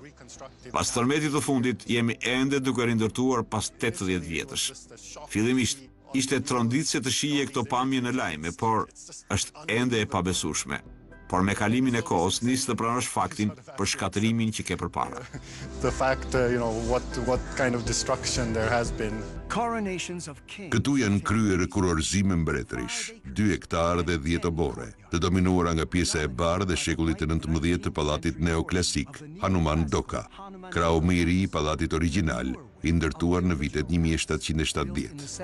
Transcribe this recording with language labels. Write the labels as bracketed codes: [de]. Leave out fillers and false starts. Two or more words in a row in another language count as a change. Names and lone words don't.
[sq] Pas tërmetit të fundit jemi ende duke rindërtuar pas 80 vjetësh. Fillimisht ishte tronditse të shije këto pamje në lajme, por është ende e pabesueshme. Por me kalimin e kohës nis të pranosh faktin për shkatërimin që ke përpara. [en] The fact, what kind of destruction there has been. [sq] Këtu janë kryer kurorëzime mbretërish, 2 hektarë dhe 10 obore, të dominuara nga pjesa e barë dhe shekullit të 19 të pallatit neoklasik, Hanuman Doka, krau më i ri i pallatit origjinal, i ndërtuar në vitet 1770.